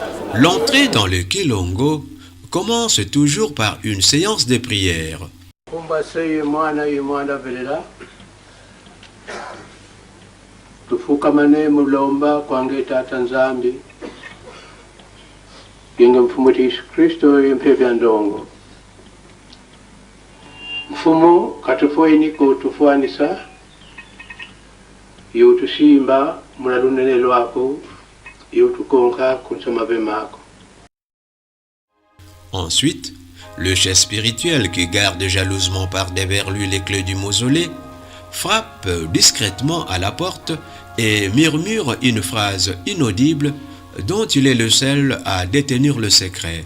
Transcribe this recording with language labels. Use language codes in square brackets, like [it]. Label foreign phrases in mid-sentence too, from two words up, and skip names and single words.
[fr] L'entrée dans le Kilongo commence toujours par une séance de prière. [kg] Kumbase mwana velela tufukamane mulomba kwange tata nzambi yenge mfumu Yesu Kristo yempevya ndongo mfumu katufoini kutufuanisa yotusimba mulalunene lwako yotukonka kunsoma vemako. [fr] Ensuite, le chef spirituel qui garde jalousement par derrière lui les clés du mausolée frappe discrètement à la porte et murmure une phrase inaudible dont il est le seul à détenir le secret.